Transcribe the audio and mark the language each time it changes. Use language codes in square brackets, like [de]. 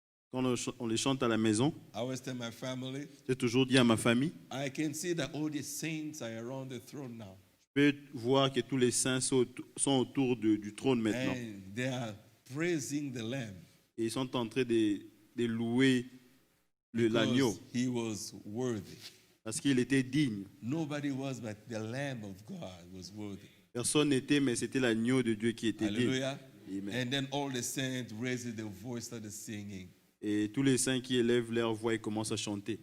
[fr] Quand on les chante à la maison, [en] I always tell my family, [fr] j'ai toujours dit à ma famille, [en] I can see that all the saints are around the throne now. [fr] je peux voir que tous les saints sont autour du trône maintenant. [en] And they are praising the Lamb. [fr] Et ils sont en train de louer l'agneau [en] Because he was worthy. [fr] parce qu'il était digne. [en] Nobody was, but the Lamb of God was worthy. [fr] Personne n'était, mais c'était l'agneau de Dieu qui était digne. [en] Hallelujah. Amen. And then all the saints raised their voice, started singing. [fr] Et tous les saints qui élèvent leur voix et commencent à chanter.